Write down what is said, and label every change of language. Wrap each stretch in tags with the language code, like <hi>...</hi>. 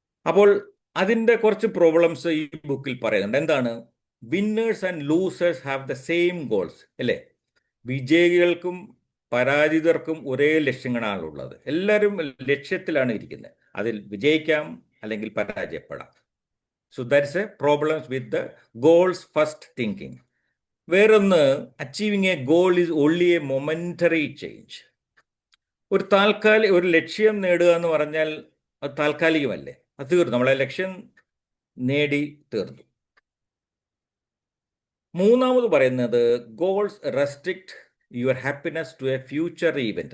<ml>അപ്പോൾ അതിൻ്റെ കുറച്ച് പ്രോബ്ലംസ് ഈ ബുക്കിൽ പറയുന്നുണ്ട്. എന്താണ്?</ml> <en>Winners and losers have the same goals.</en> <ml>അല്ലേ? വിജയികൾക്കും പരാജിതർക്കും ഒരേ ലക്ഷ്യങ്ങളാണുള്ളത്. എല്ലാവരും ലക്ഷ്യത്തിലാണ് ഇരിക്കുന്നത്. അതിൽ വിജയിക്കാം അല്ലെങ്കിൽ പരാജയപ്പെടാം.</ml> <en>So that's a problem with the goals first thinking. വേറൊന്ന്, achieving a goal is only a momentary change.</en> <ml>ഒരു ലക്ഷ്യം നേടുക എന്ന് പറഞ്ഞാൽ അത് താൽക്കാലികമല്ലേ? അത് തീർന്നു, നമ്മളെ ലക്ഷ്യം നേടി തീർന്നു.</ml> <en>മൂന്നാമത് പറയുന്നത്, goals restrict your happiness to a future event.</en>